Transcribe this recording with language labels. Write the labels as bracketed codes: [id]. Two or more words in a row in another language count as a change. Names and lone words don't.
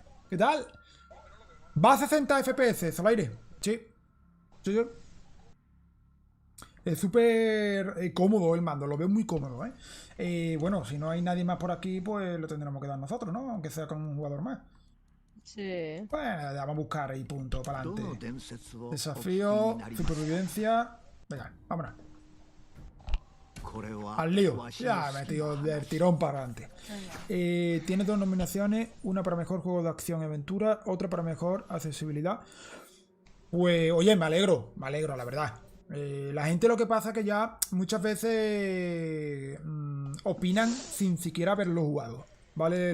[es] ¿Qué tal? Va a 60 FPS, al aire. Sí. Es súper cómodo el mando, lo veo muy cómodo, ¿eh? Bueno, si no hay nadie más por aquí, pues lo tendremos que dar nosotros, ¿no? Aunque sea con un jugador más. Sí. Pues vamos a buscar ahí punto para [ja] どの [es] adelante. [ja] 伝説をお聞き [es] Desafío, [ja] になります [es] supervivencia. Venga, vámonos. [ja] これは [es] Al lío. [ja] わしの [es] Ya [ja] 好 [es] me [ja] き [es] tío [ja] な [es] del [ja] 話 [es] tirón para adelante. Tiene 2 nominaciones, una para mejor juego de acción y aventura, otra para mejor accesibilidad. Pues, oye, me alegro, la verdad. La gente lo que pasa es que ya muchas veces opinan sin siquiera haberlo jugado, ¿vale?